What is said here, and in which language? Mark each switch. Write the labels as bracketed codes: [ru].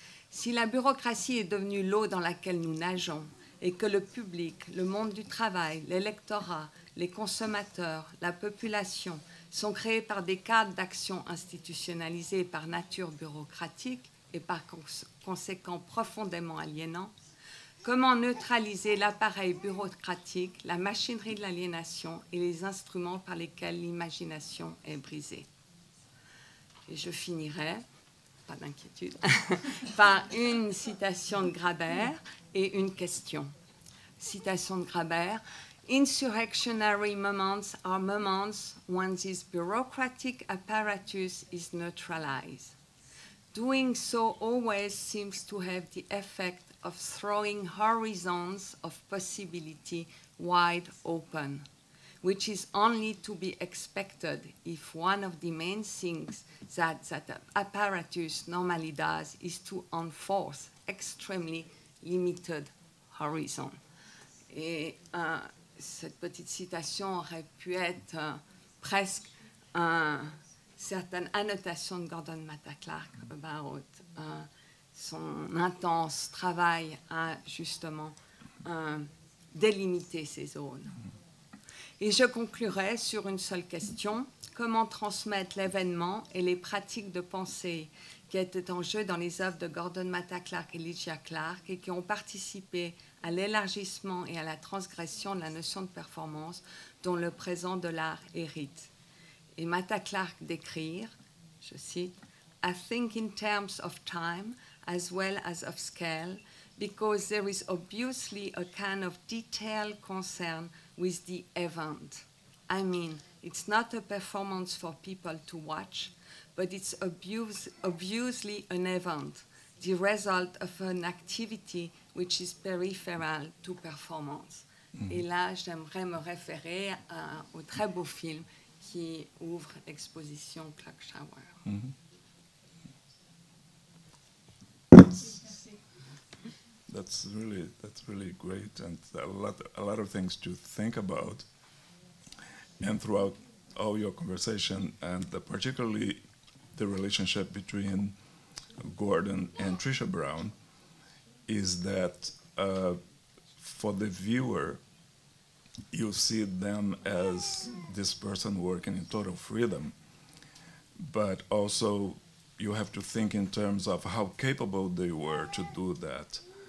[fr] Si la bureaucratie est devenue l'eau dans laquelle nous nageons et que le public, le monde du travail, l'électorat, les consommateurs, la population sont créés par des cadres d'action institutionnalisés par nature bureaucratique et par conséquent profondément aliénants, comment neutraliser l'appareil bureaucratique, la machinerie de l'aliénation et les instruments par lesquels l'imagination est brisée? Et je finirai, pas d'inquiétude, par une citation de Grabert et une question. Citation de Grabert. [en] Insurrectionary moments are moments when this bureaucratic apparatus is neutralized. Doing so always seems to have the effect of throwing horizons of possibility wide open, which is only to be expected if one of the main things that apparatus normally does is to enforce extremely limited horizon. [fr] Et cette petite citation aurait pu être presque une certaine annotation de Gordon Matta Clark [en] about [fr] son intense travail à justement délimiter ces zones. Et je conclurai sur une seule question: comment transmettre l'événement et les pratiques de pensée qui étaient en jeu dans les œuvres de Gordon Matta Clark et Lygia Clark et qui ont participé à l'élargissement et à la transgression de la notion de performance dont le présent de l'art hérite. Et Matta Clark d'écrire, je cite, [en] I think in terms of time as well as of scale, because there is obviously a kind of detailed concern with the event. I mean, it's not a performance for people to watch, but it's obviously an event, the result of an activity which is peripheral to performance. [fr] Et là, j'aimerais me référer au très beau film qui ouvre l'exposition Clock Shower. [en] That's really great, and a lot of things to think about. And throughout all your conversation, and particularly the relationship between Gordon and Trisha Brown, is that for the viewer, you see them as this person working in total freedom, but also you have to think in terms of how capable they were to do that.